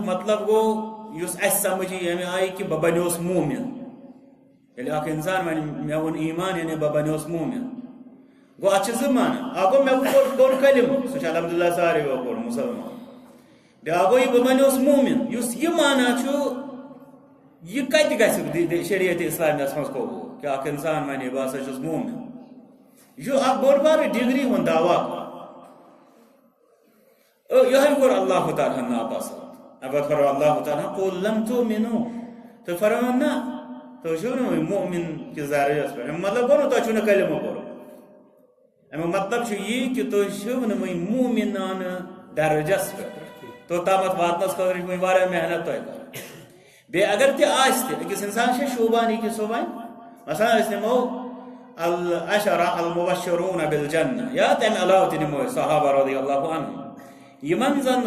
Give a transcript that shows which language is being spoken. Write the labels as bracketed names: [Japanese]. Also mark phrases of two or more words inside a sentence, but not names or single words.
[Kashmiri] مطلب گوٚو یُس اَسہِ سمجھ یی ییٚمہِ آیہِ کہ بہٕ بنیوس موٗمِن ییٚلہِ اکھ انسان ونہِ مےٚ اوٚن ایمان یعنی بہٕ بنیوس موٗمِن گوٚو اتھ چھِ زٕ معنی اکھ گوٚو مےٚ کوٚر کلمہ سُہ چھُ الحمدللہ ساروٕیو کوٚر مُسلمان بیٛاکھ گوٚو یہِ بہٕ بنیوس موٗمِن یُس یہِ معنی چھُ یہ کتہِ گژھِ شریعت اسلامیہس منٛز قبوٗل کہ اکھ انسان ونہِ بہٕ ہسا چھُس موٗمِن یہ چھُ اکھ بوٚڑ بارٕ ڈگری ہُنٛد دعوا یِہوٚے کوٚر اللہ تعالیٰ ہن ناپسنٛد اَمہِ پتہٕ فرموو اللہ تعالیٰ [Arabic] قُل لم تؤمنوا [Kashmiri] تُہۍ فرمٲیِو نہ تُہۍ چھِو نہٕ وُنہِ مؤمن کِس درجس پٮ۪ٹھ امیُک مطلب گوٚو نہٕ تۄہہِ چھُو نہٕ کلمہ پوٚرمُت امیُک مطلب چھُ یی کہ تُہۍ چھِو نہٕ وُنہِ موٗمِنانہٕ درجس پٮ۪ٹھ توٚتامتھ واتنس خٲطرٕ چھِ وُنہِ واریاہ محنت تۄہہِ کرٕنۍ بیٚیہِ اگر تہِ آسہِ تہِ أکِس انسان چھا شوٗبان یہِ کہِ سُہ وَنہِ مثلاً أسۍ نِمو [Arabic] العشرہ المبشرون بالجنہ [Kashmiri] یا تمہِ علاوٕ تہِ نِمو أسۍ صحابہ [Arabic] رضی اللہ عنہم [Kashmiri] یمن زن